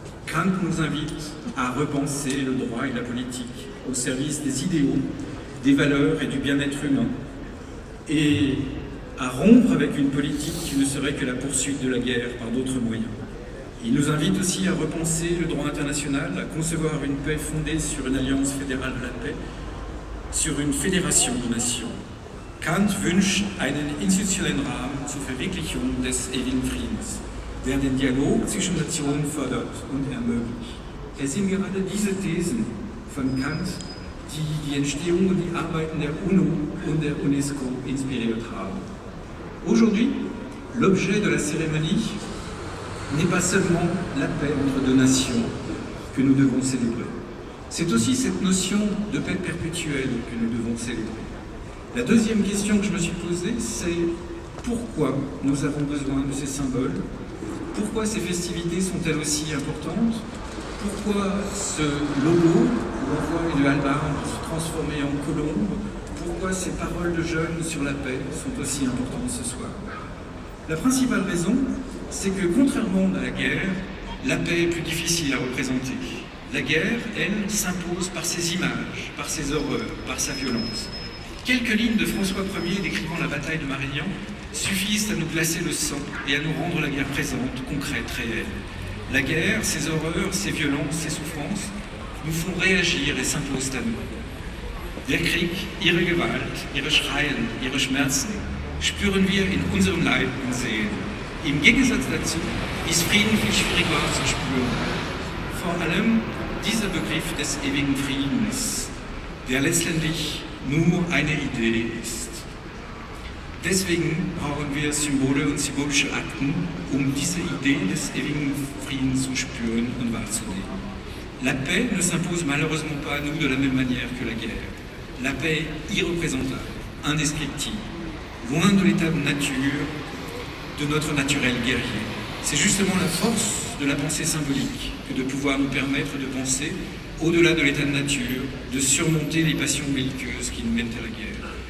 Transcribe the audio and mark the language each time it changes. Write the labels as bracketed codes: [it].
[fr] Kant nous invite à repenser le droit et la politique au service des idéaux, des valeurs et du bien-être humain, et à rompre avec une politique qui ne serait que la poursuite de la guerre par d'autres moyens. Il nous invite aussi à repenser le droit international, à concevoir une paix fondée sur une alliance fédérale de la paix, sur une fédération de nations. [de] Kant wünscht einen institutionellen Rahmen zur Verwirklichung des ewigen Friedens, der den Dialog zwischen Nationen fördert und ermöglicht. Es sind gerade diese Thesen von Kant, die die Entstehung und die Arbeiten der UNO und der UNESCO inspiriert haben. [fr] Aujourd'hui, l'objet de la cérémonie n'est pas seulement la paix entre deux nations que nous devons célébrer. C'est aussi cette notion de paix perpétuelle que nous devons célébrer. La deuxième question que je me suis posée, c'est pourquoi nous avons besoin de ces symboles? Pourquoi ces festivités sont-elles aussi importantes? Pourquoi ce logo où on voit une hallebarde se transformer en colombe? Pourquoi ces paroles de jeunes sur la paix sont aussi importantes ce soir? La principale raison, c'est que contrairement à la guerre, la paix est plus difficile à représenter. La guerre, elle, s'impose par ses images, par ses horreurs, par sa violence. Quelques lignes de François Ier décrivant la bataille de Marignan suffisent à nous glacer le sang et à nous rendre la guerre présente, concrète, réelle. La guerre, ses horreurs, ses violences, ses souffrances, nous font réagir et s'imposent à nous. [de] Der Krieg, ihre Gewalt, ihre Schreien, ihre Schmerzen spüren wir in unserem Leib und Seelen. Im Gegensatz dazu ist Frieden viel schwieriger zu spüren. Vor allem dieser Begriff des ewigen Friedens, der letztendlich nur eine Idee ist. Deswegen brauchen wir Symbole und symbolische Akten, um diese Idee des ewigen Friedens zu spüren und wahrzunehmen. [fr] La paix ne s'impose malheureusement pas à nous de la même manière que la guerre. La paix est irreprésentable, indescriptible, loin de l'état de nature, de notre naturel guerrier. C'est justement la force de la pensée symbolique que de pouvoir nous permettre de penser au-delà de l'état de nature, de surmonter les passions belliqueuses qui nous mènent à la guerre.